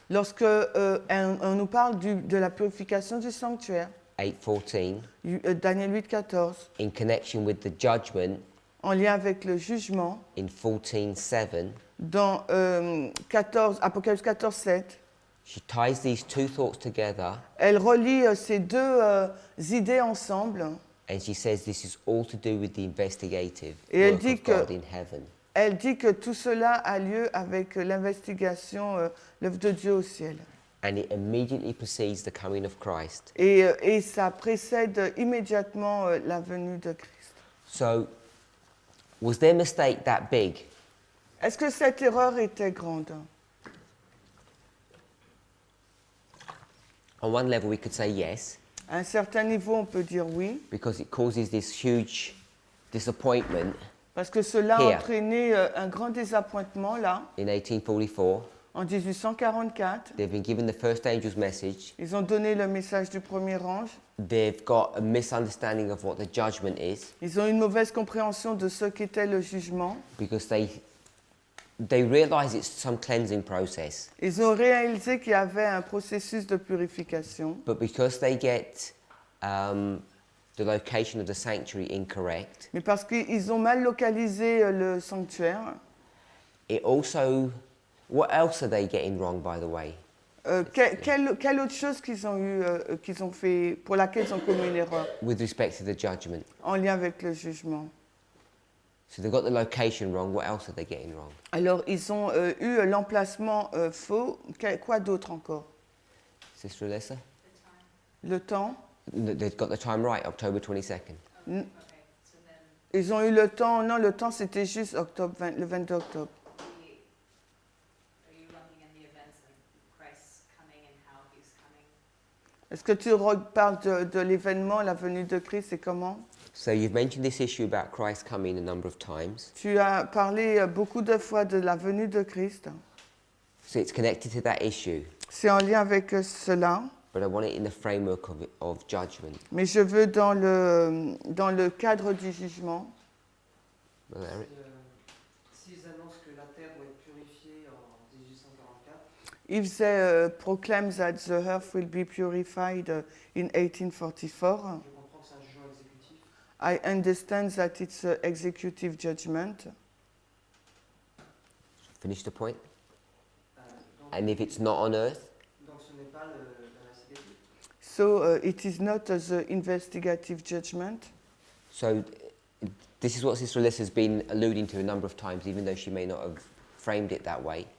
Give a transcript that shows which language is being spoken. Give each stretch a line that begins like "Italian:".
French: Lorsque on nous parle de la purification du sanctuaire,
English: 8:14,
French: Daniel 8,14,
English: in connection with the judgment
French: en lien avec le jugement,
English: in 14:7,
French: dans Apocalypse 14, 7,
English: she ties these two thoughts together
French: elle relie ces deux idées ensemble
English: and she says this is all to do with the investigative
French: Et elle
English: work
French: dit
English: of
French: que-
English: God in heaven.
French: Elle dit que tout cela a lieu avec l'investigation, l'œuvre de Dieu au ciel.
English: And it immediately precedes the coming of Christ.
French: Et ça précède immédiatement la venue de Christ.
English: So, was their mistake that big?
French: Est-ce que cette erreur était grande?
English: On one level, we could say yes,
French: À un certain niveau, on peut dire oui,
English: because it causes this huge disappointment
French: parce que cela a
English: Here.
French: entraîné un grand désappointement là,
English: in 1844.
French: en 1844.
English: They've been given the first angel's message.
French: Ils ont donné le message du premier ange.
English: They've got a misunderstanding of what the judgment is,
French: Ils ont une mauvaise compréhension de ce qu'était le jugement.
English: because they realize it's some cleansing process.
French: Ils ont réalisé qu'il y avait un processus de purification.
English: But because they get the location of the sanctuary incorrect,
French: Mais parce qu'ils ont mal localisé le sanctuaire,
English: it also, what else are they getting wrong, by the way?
French: Quelle autre chose qu'ils ont eu, qu'ils ont fait, pour laquelle ils ont commis une erreur
English: with respect to the judgment.
French: en lien avec le jugement?
English: So they've got the location wrong. What else are they getting wrong?
French: Alors, ils ont eu l'emplacement faux. Quoi d'autre encore?
English: Sister Alyssa?
French: Le temps.
English: They've got the time right, October 22nd.
French: N- Ils ont eu le temps. Non, le temps, c'était juste le 22 octobre.
English: Are you lumping in the events of Christ coming and how he's coming?
French: Est-ce que tu parles de l'événement, la venue de Christ et comment?
English: So you've mentioned this issue about Christ coming a number of times.
French: Tu as parlé beaucoup de fois de la venue de Christ.
English: So it's connected to that issue,
French: C'est en lien avec cela,
English: but I want it in the framework of judgment.
French: mais je veux dans le cadre du jugement.
English: Well, Eric?
French: S'ils annoncent que la Terre doit être purifiée en 1844,
English: If they proclaim that the earth will be purified in 1844,
French: je comprends que c'est un jugement exécutif.
English: I understand that it's an executive judgment. Finish the point.
French: Donc,
English: And if it's not on earth,
French: donc ce n'est pas l'investigatif.
English: So it is not the investigative judgment. so this is what Sister Alyssa has been alluding to a number of times, even though she may not have framed it that way.